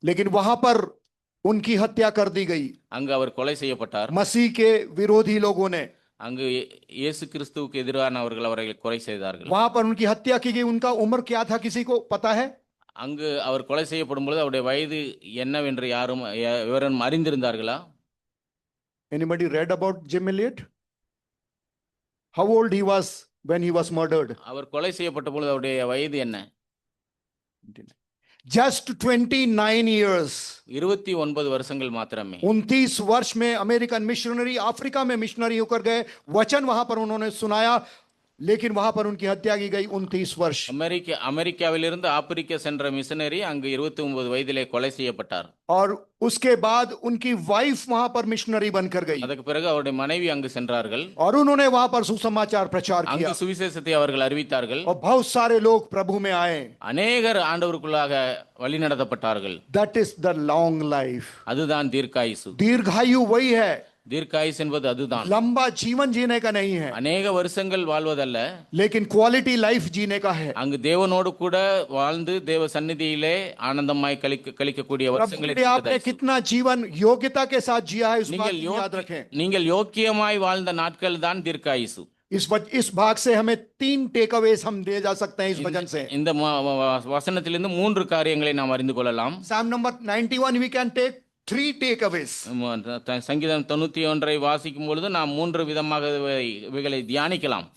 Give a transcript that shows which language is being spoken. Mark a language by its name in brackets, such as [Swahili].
[Hindi] लेकिन वहां पर उनकी हत्या कर दी गई [Tamil] அங்கு அவர் கொலை செய்யப்பட்டார் [Hindi] मसीह के विरोधी लोगों ने [Tamil] அங்கு இயேசு கிறிஸ்துவுக்கு எதிரானவர்கள் அவரை கொலை செய்தார்கள் [Hindi] वहां पर उनकी हत्या की गई उनका उम्र क्या था किसी को पता है [Tamil] அங்கு அவர் கொலை செய்யப்படும் பொழுது அவருடைய வயது என்னவென்று யாரும் விவரம் அறிந்திருந்தார்களா [English] anybody read about Jim Elliot how old he was when he was murdered [Tamil] அவர் கொலை செய்யப்பட்ட பொழுது அவருடைய வயது என்ன [English] just 29 years [Tamil] 29 வருஷங்கள் மாத்திரமே [Hindi] 29 वर्ष में अमेरिकन मिशनरी अफ्रीका में मिशनरी होकर गए वचन वहां पर उन्होंने सुनाया लेकिन वहां पर उनकी हत्या की गई 29 वर्ष। [Tamil] அமெரிக்காவிலிருந்து ஆப்பிரிக்கா சென்ற மிஷனரி அங்கு 29 வயதிலே கொலை செய்யப்பட்டார். [Hindi] और उसके बाद उनकी वाइफ वहां पर मिशनरी बनकर गई [Tamil] அதற்கு பிறகு அவருடைய மனைவி அங்கு சென்றார்கள். [Hindi] और उन्होंने वहां पर सुसमाचार प्रचार किया [Tamil] அங்கு சுவிசேஷத்தை அவர்கள் அறிவித்தார்கள். [Hindi] और बहुत सारे लोग प्रभु में आए। [Tamil] அநேகர் ஆண்டவருக்குள்ளாக வழிநடத்தப்பட்டார்கள். [English] That is the long life. [Tamil] அதுதான் தீர்க்காயுசு. [Hindi] दीर्घायु वही है, [Tamil] தீர்க்காயுஸ் என்பது அதுதான். [Hindi] लंबा जीवन जीने का नहीं है, [Tamil] அநேக வருஷங்கள் வாழ்வதல்ல, [Hindi] लेकिन क्वालिटी लाइफ जीने का है। [Tamil] அங்கு தேவனோடு கூட வாழ்ந்து தேவ சந்நிதியிலே ஆனந்தமாய் கழிக்கக்கூடிய [Hindi] प्रभु [Tamil] வருஷங்களை [Hindi] ने आपने कितना जीवन योग्यता के साथ जिया है, इस बात [Tamil] நீங்கள் [Hindi] को याद रखें। [Tamil] நீங்கள் யோக்கியமாய் வாழ்ந்த நாட்கள் தான் தீர்க்காயுசு. [Hindi] इस भाग से हमें 3 टेकअवेज हम दे जा सकते हैं इस वचन से। [Tamil] இந்த வசனத்திலிருந்து 3 காரியங்களை நாம் அறிந்து கொள்ளலாம். [English] Psalm number 91 we can take 3 takeaways. [Tamil] சங்கீதம் 91 வாசிக்கும் பொழுது நாம் 3 விதமாக இவைகளை தியானிக்கலாம்.